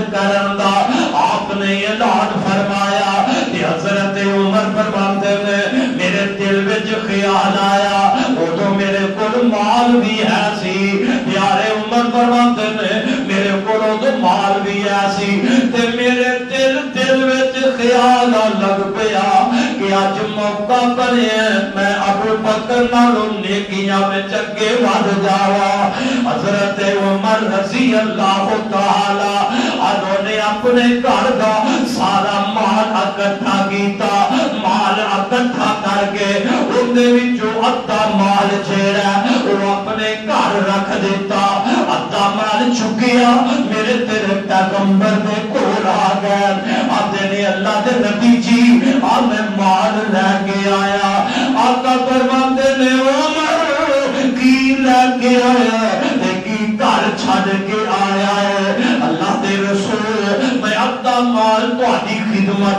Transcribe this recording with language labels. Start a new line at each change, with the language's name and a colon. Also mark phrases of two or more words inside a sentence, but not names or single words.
Punjabi: کرن دا آپ نے اعلان فرمایا کہ حضرت عمر فرماتے ہیں میرے دل وچ خیال آیا وہ تو میرے کول مال بھی ہے سی پیارے عمر فرماتے ہیں میرے کول تو مال بھی ہے سی تے میرے دل وچ خیال لگ پیا کہ اج موقع بنیا میں ابو بکر نالوں نیکیاں وچ اگے ود جاواں حضرت عمر
Arabic: رضی اللہ تعالی عنہ
Punjabi: نے اپنے گھر دا سارا مال اکٹھا کیتا مال اکٹھا کر کے ان دے وچوں ادھا مال جیڑا وہ اپنے گھر رکھ دیتا ادھا مال چکیا میرے تیرے پیغمبر دے کول آ گیا آتے نے اللہ دے نبی جی آ میں مال لے کے آیا آقا فرماتے نے عمر کی لے کے آیا گھر چھڑ کے آیا ہے اللہ دے رسول میں ادھا مال تہاڈی خدمت